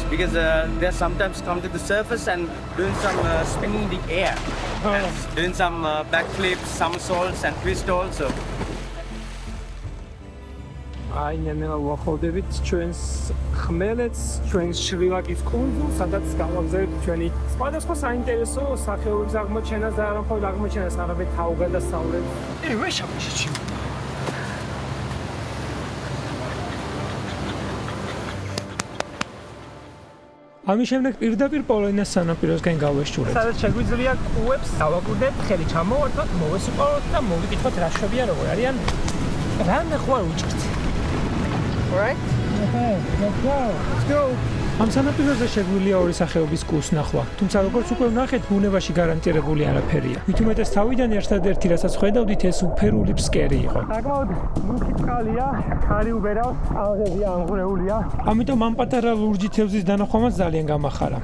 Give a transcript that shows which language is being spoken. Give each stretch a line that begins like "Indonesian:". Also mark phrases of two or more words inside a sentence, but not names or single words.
English: Because they sometimes come to the surface and doing some spinning in the air, and doing some backflips, somersaults, and twist also.
Georgian: აი ნელა ვახავდებით ჩვენს ხმელეთს, ჩვენს შრი-ლანკის კუნძულს, სადაც გავაგზავნებთ ჩვენი სხვადასხვა საინტერესო სახეობების აღმოჩენას და არა მხოლოდ აღმოჩენას, არამედ თავგადასავლებს. ვეშაპიში. ამის შემდეგ პირდაპირ პოლონიას სანაპიროსკენ გავეშურეთ. სადაც შეგვიძლია კუებს დავაკვირდეთ, ხელი ჩამოვართოთ, მოვესიყვაროთ და მოვიკითხოთ რა შვებიან, როგორ არიან. რამე ხო არ უჭირთ.
English: Alright? Let's go.
Georgian: ამ სანაპიროზე შეგვიძლია ორი სახეობის კუს ნახვა, თუმცა როგორც უკვე ვნახეთ, ბუნებაში გარანტირებული არაფერია. მით უმეტეს თავიდან ერთადერთი რასაც ხედავდით, ეს უფერული ფსკერი იყო. საკმაოდ მუქი წყალია, ხარი უბერავს, ალღები ამღვრეულია. ამიტომ ამ პატარა ლურჯი თევზის დანახვამაც ძალიან გამახარა.